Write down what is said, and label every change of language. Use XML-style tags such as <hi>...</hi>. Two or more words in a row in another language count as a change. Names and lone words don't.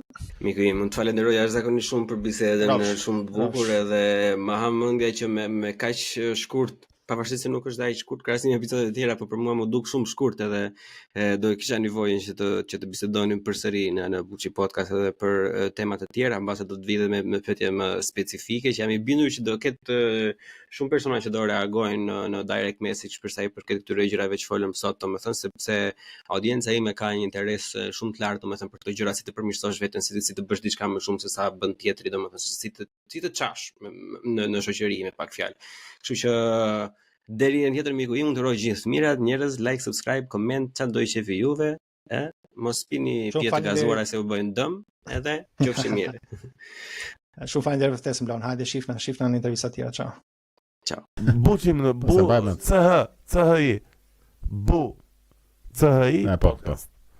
<sq>miku im, unë të falenderoj jashtëzakonisht shumë për bisedën, shumë të bukur edhe më ha mendja që me kaq shkurt, pavarësisht se nuk është aq shkurt krahasim episodet e tjera, por për mua më duk shumë shkurt edhe do kisha nevojën që të bisedonim përsëri në Buçi podcast edhe për tema të tjera, mbase do të vidhe me pyetje më specifike, që jam i bindur që do ketë shumë persona që do reagojnë në</sq> <en>direct message</en> <sq>për sa i përket këtyre gjërave që folëm sot, domethënë sepse audienca ime ka një interes shumë të lartë, domethënë për këto gjëra, si të përmirësosh veten, si të bësh diçka më shumë se sa bën tjetri, domethënë si të çash në shoqëri me pak fjalë. Kështu që deri në tjetër miku im, uroj gjithë mirat, njerëz,</sq> <en>like, subscribe, comment,</en> <sq>çfarë do i qefi juve, mos pini pije të gazuara se u bëjnë dëm, edhe qofshi mirë. Shumë faleminderit vërtet Bleon. Hajde shifna në intervista tjera. Ciao. Ciao. Buçim në bu, CHI, bu, CHI, podcast.</sq>